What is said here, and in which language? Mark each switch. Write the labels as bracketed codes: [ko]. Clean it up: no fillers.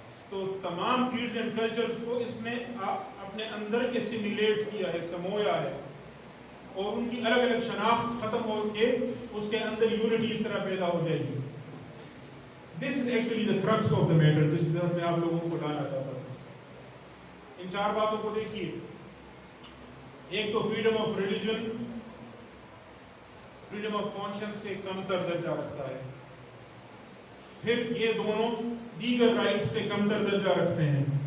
[ur] تو تمام [en] creeds and cultures [ur] کو اس نے اپنے اندر assimilate کیا ہے، سمویا ہے، اور ان کی الگ الگ شناخت ختم ہو کے اس کے اندر یونٹی اس طرح پیدا ہو جائے گی. [en] This is actually the crux of the matter. [ur] جس طرح میں آپ لوگوں کو لانا چاہتا ہوں. ان چار باتوں کو دیکھیے. ایک تو freedom of religion freedom of conscience سے کم تر درجہ رکھتا ہے. پھر یہ دونوں دیگر رائٹس سے کم تر درجہ رکھتے ہیں.